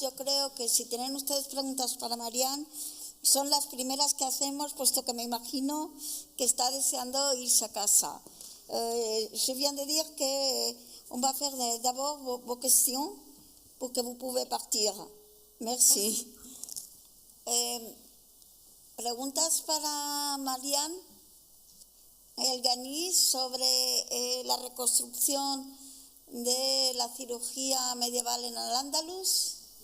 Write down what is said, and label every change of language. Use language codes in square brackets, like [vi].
[es] Yo creo que si tienen ustedes preguntas para Marianne, son las primeras que hacemos, puesto que me imagino que está deseando irse a casa. [fr] Je viens de dire que on va faire d'abord vos questions pour que vous pouvez partir. Merci. [es] Preguntas para Marianne Elgani sobre la reconstrucción de la cirugía medieval en Al-Ándalus.